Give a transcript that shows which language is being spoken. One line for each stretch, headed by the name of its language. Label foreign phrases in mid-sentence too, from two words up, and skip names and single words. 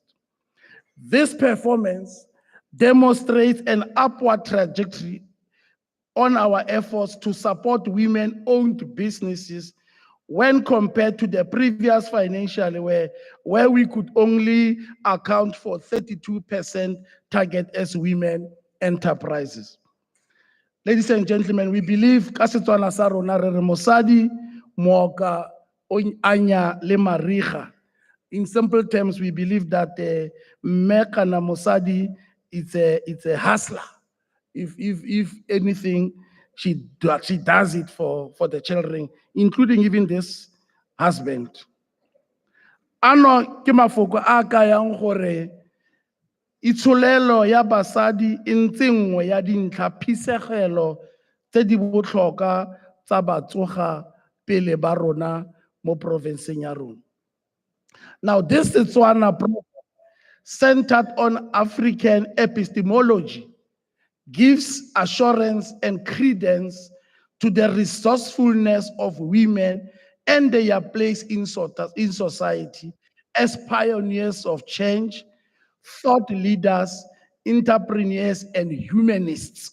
English: This performance demonstrates an upward trajectory on our efforts to support women-owned businesses when compared to the previous financial year, where we could only account for 32% target as women enterprises. Ladies and gentlemen, we believe
Tswana: ka Setswana sa rona re re mosadi mooka o anya le mariga.
English: In simple terms, we believe that
Tswana: mme kana mosadi
English: it's a hustler. If anything, she does it for the children, including even this husband.
Tswana: Ano ke mafoko a ka yang gore itshulelo ya basadi e ntse nngwe ya dintlha phisegelo tse di botlhokwa tsa batsoga pele ba rona mo provinceng ya rona.
English: Now, this Setswana program, centered on African epistemology, gives assurance and credence to the resourcefulness of women and their place in society as pioneers of change, thought leaders, entrepreneurs, and humanists.